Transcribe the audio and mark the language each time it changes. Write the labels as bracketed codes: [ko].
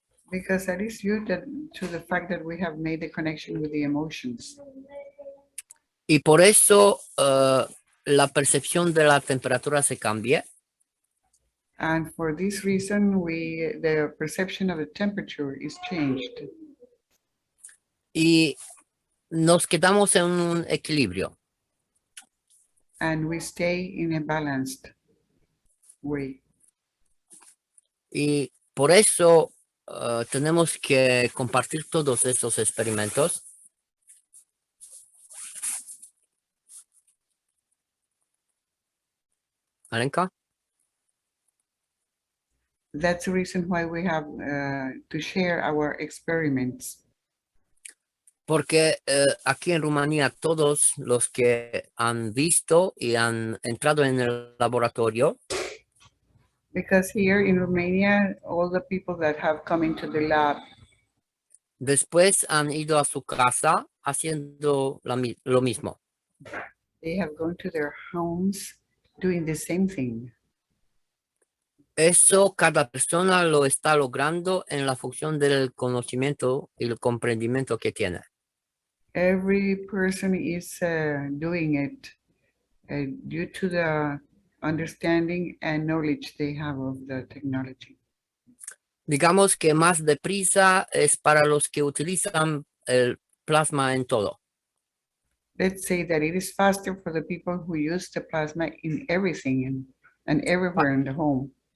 [en] Because that is due to the fact that we have made the connection with the emotions. [es] Y por eso la percepción de la temperatura se cambia. [en] And for this reason, the perception of the temperature is changed. [es] Y nos quedamos en un equilibrio. [en] And we stay in a balanced way. [es] Y por eso tenemos que compartir todos estos experimentos. Alenka? [en] That's the reason why we have to share our experiments. [es] Porque aquí en Rumanía todos los que han visto y han entrado en el laboratorio [en] Because here in Romania, all the people that have come into the lab, [es] después han ido a su casa haciendo lo mismo. [en] they have gone to their homes doing the same thing. [es] Eso cada persona lo está logrando en la función del conocimiento y el comprendimiento que tiene. [en] Every person is doing it due to the understanding and knowledge they have of the technology. [es] Digamos que más deprisa es para los que utilizan el plasma en todo. [en] Let's say that it is faster for the people who use the plasma in everything and everywhere in the home.